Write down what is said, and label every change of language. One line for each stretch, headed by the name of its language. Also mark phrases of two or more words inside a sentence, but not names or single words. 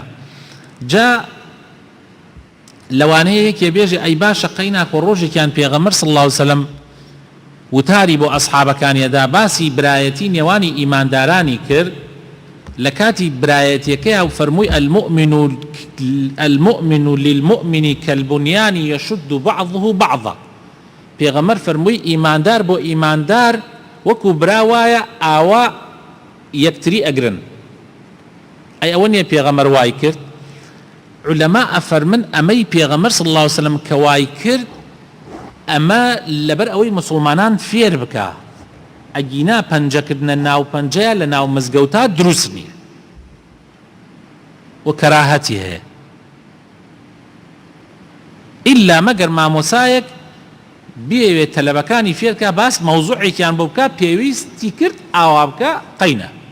Central Kurdish: جا لەوانەیە یەکێ بێژی ئەی باشە قەی ناکۆ ڕۆژێکیان پێغەمبەر
Arabic: صلی الله عليه وسلم
Central Kurdish: وتاری بۆ ئەسحابەکانیەدا باسی برایەتی نێوانی ئیماندارانی کرد لە کاتی برایەتیەکەیە و فەرمووی
Arabic: المؤمن للمؤمن كالبنيان يشد بعضه بعضا
Central Kurdish: پێغەمبەر فەرمووی ئیماندار بۆ ئیماندار وەکو برا وایە ئاوا یەکتری ئەگرن. ئەی ئەوە نییە پێغەمبەر وای کرد؟ علەما ئەفەرمن ئەمەی پێغەمبەر
Arabic: صلی الله علیه وسلم
Central Kurdish: کە وای کرد ئەمە لەبەر ئەوەی مسلمانان فێر بکە ئەگینا پەنجەکردنە ناو پەنجەیە لە ناو مزگەوتا دروست نییە و کەراهەتی هەیە، ئیلا مەگەر مامۆسایەک بێوێت تەلەبەکانی فێرکە باس مەوزوعێکیان بۆ بکە پێویستی کرد ئاوا بکە قەینە.